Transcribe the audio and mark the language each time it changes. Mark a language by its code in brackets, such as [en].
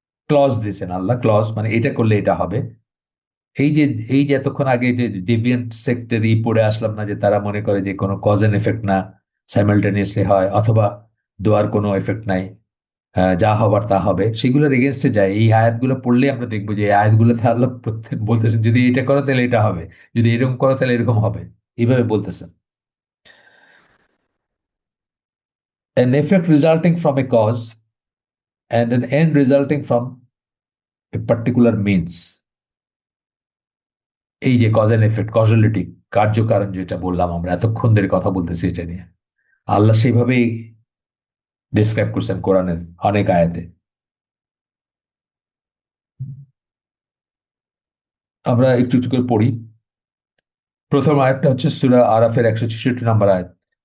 [bn] Clause দিচ্ছেন আল্লাহ, clause মানে এটা করলে এটা হবে। এই যে এই যে এতক্ষণ আগে যে ডেভিয়েন্ট সেক্টরি পড়ে আসলাম না, যে তারা মনে করে যে কোনো কজ এন্ড এফেক্ট না, সাইমালটেনিয়াসলি হয়, অথবা দোয়ার কোনো এফেক্ট নাই, যা হবার তা হবে, সেগুলোর এগেনস্টে যায়। এই আয়াতগুলো পড়লে আমরা দেখবো যে এই আয়াতগুলোতে আল্লাহ প্রত্যেক বলতেছেন যদি এটা করো তাহলে এটা হবে, যদি এরকম করো তাহলে এরকম হবে, এইভাবে বলতেছেন। [en] An effect resulting from a cause and an end resulting from a particular means. [bn] এই যে কজ এন্ড এফেক্ট, কজলিটি, কার্যকারণ, যেটা বললাম আমরা এতক্ষণ ধরে কথা বলতেছি এটা নিয়ে, আল্লাহ সেইভাবেই ডিসক্রাইব করছেন কোরআনের অনেক আয়াতে। আমরা একটু একটু করে পড়ি। প্রথম আয়াতটা হচ্ছে সূরা আরাফের 166 নম্বর আয়াত।